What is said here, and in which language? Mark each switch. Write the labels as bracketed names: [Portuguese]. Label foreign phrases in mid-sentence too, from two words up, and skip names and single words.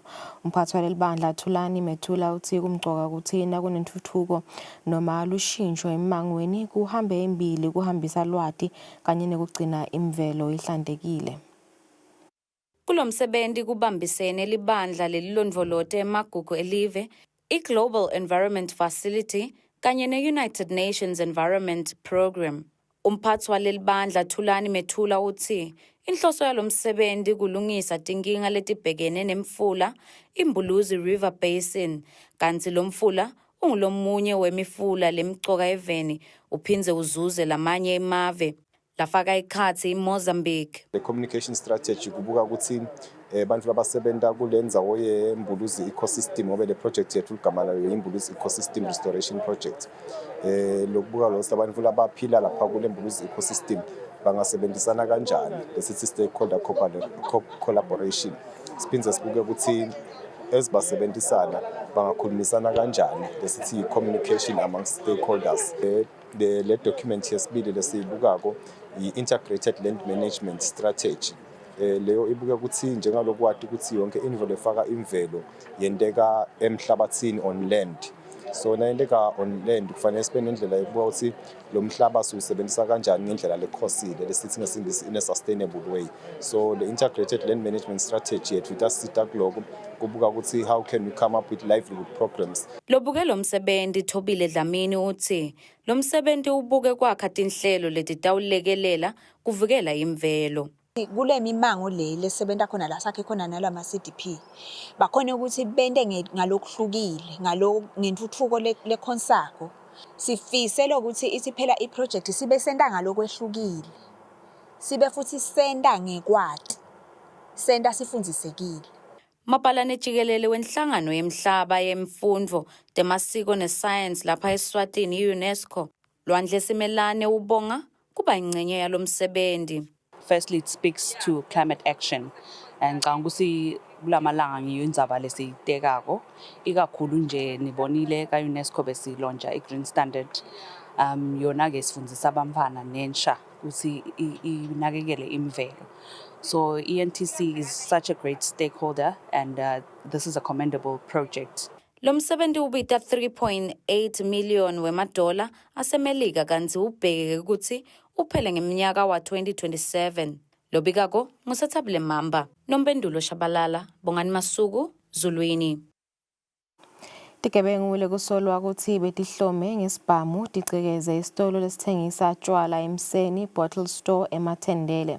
[Swati] Umphathi walelibandla Thulani Methula uthi kumcoka kuthina kunentuthuko noma lushintsho emangweni kuhambe embili kuhambisa lwati kanye nekugcina imvelo ihlantekile. Kulomsebenzi kubambisene libandla lelilondvolote emagugu elive i-Global Environment Facility kanye ne-United Nations Environment Programme. Umphathi waleli bandla Thulani Methula uthi inhloso yalomsebenzi kulungisa tinkinga letibhekene nemfula imbuluzi River Basin kanti lo mfula ungulomunye wemifula lemcoka eveni uphinze uzuze lamanye emave lafaka ikhathi iMozambique. [English] The communication strategy [Swati] kubuka ukuthi bantu labasebenta kulendzawo yembuluzi ecosystem ngoba le project yethu igama layo imbuluzi ecosystem restoration project. Lokubuka lo abantu labaphila lapha kule mbuluzi ecosystem bangasebenzisana kanjani lesithi [English] stakeholder collaboration. [Swati] Siphinze sibuke ukuthi ezibasebenzisana bangakhulumisana kanjani lesithi [English] communication amongst stakeholders. [Swati] Le document yesibili lesibukako i- [English] integrated land management strategy. [Swati] Leyo ibuke ukuthi njengalokwati ukuthi yonke into lefaka imvelo yenteka emhlabathini [English] on land. [Swati] So nayenteka [English] on land [Swati] kufanele sibe nendlela yokubuka ukuthi lo mhlaba siwusebenzisa kanjani ngendlela lekhosile lesithi ngesingisi [English] in a sustainable way. So the integrated land management strategy [Swati] yethu itasita kuloko kubuka ukuthi [English] how can we come up with livelihood programs. [Swati] Lobuke lo msebenzi Thobile Dlamini uthi lo msebenzi ubuke kwakha tinhlelo letitawulekelela kuvikela imvelo. Kule mimango le lesebenta khona la sakhe khona nalama CDP bakhona ukuthi bende ngalokuhlukile ngentuthuko lekhonsako sifise lokuthi isiphela iproject sibe senda ngalokwehlukile sibe futhi senda ngekwati senda sifundisekile. Mapalane jikelele wenhlangano yemhlaba yemfundvo temasiko nescience lapha eSwatini UNESCO Lwandle Simelane ubonga kuba ingcenye yalo msebenzi. [English] Firstly, it speaks to climate action. [Swati] And kangusi kulamalanga ngiyo indzaba lesiyibhekako ikakhulu nje nibonile ka UNESCO besilonja i-Green Standard yona ke sifundisa abamfana nensha ukuthi inakekele imvelo. [English] So ENTC is such a great stakeholder and this is a commendable project. [Swati] Lo msebenzi ubita 3.8 million wemadola asemelika kanti ubheke ukuthi uphele ngeminyaka wa 2027. Lobikako nguSethabile Mamba, Nompendulo Shabalala, Bongani Masuku, Zulwini. Tigebengu kusolwa ukuthi betihlome ngesibhamu ticekeze isitolo lesithengisa tshwala eMseni Bottle Store eMathendele.